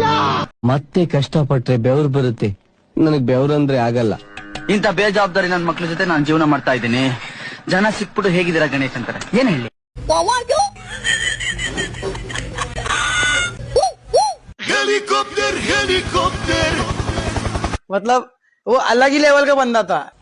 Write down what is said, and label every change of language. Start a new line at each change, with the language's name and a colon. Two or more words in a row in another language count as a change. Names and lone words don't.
Kannada: ಮತ್ತೆ ಕಷ್ಟಪಟ್ರೆ ಬೆವರು ಬರುತ್ತೆ, ನನಗ್ ಬೆವರಂದ್ರೆ ಆಗಲ್ಲ. ಇಂಥ ಬೇಜವಾಬ್ದಾರಿ ನನ್ನ ಮಕ್ಳ ಜೊತೆ ನಾನು ಜೀವನ ಮಾಡ್ತಾ ಇದ್ದೀನಿ. ಜನ ಸಿಕ್ಬಿಟ್ಟು ಹೇಗಿದ್ದೀರಾ ಗಣೇಶ್ ಅಂತಾರೆ. ಏನ್ ಹೇಳಿ? ಹೆಲಿಕಾಪ್ಟರ್ ಹೆಲಿಕಾಪ್ಟರ್
Hindi: मतलब वो अलग ही लेवल का बंदा था.